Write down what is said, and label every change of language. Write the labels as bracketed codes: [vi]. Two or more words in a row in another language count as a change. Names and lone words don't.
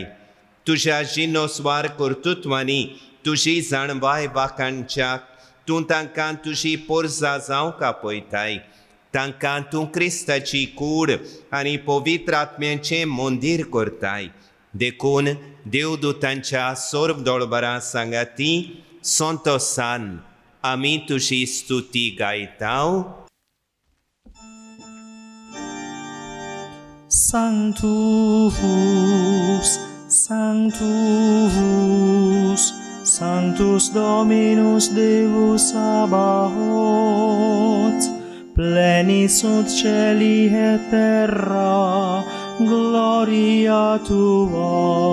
[kok] तुज्या जिनोस्वार कर्तुत्वांनी तुजी जाणवाय वाखाणच्याक तूं तांकां तुजी पोरजां जावंक आपयताय. तांकां तूं क्रिस्ताची कूड आनी पवित्र आत्म्याचें मंदीर करताय. देखून देवदूतांच्या सोर्ब दोळबरां सांगाती संतोसान आमी तुजी स्तुती गायतांव. [la] Sanctus, Sanctus, Sanctus Dominus Deus Sabaoth, plenis sunt celi et terra, gloria tua.